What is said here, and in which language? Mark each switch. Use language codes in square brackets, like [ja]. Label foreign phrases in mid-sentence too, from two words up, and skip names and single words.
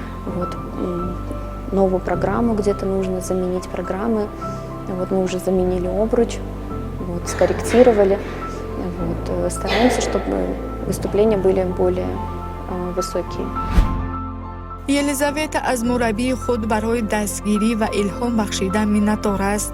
[ru] Новую программу где-то нужно заменить программы. Мы уже заменили обруч, скорректировали. Стараемся, чтобы выступления были более высокие. [tg] елизавета аз мураббии худ барои дастгирӣ ва илҳом бахшидан миннатдор аст.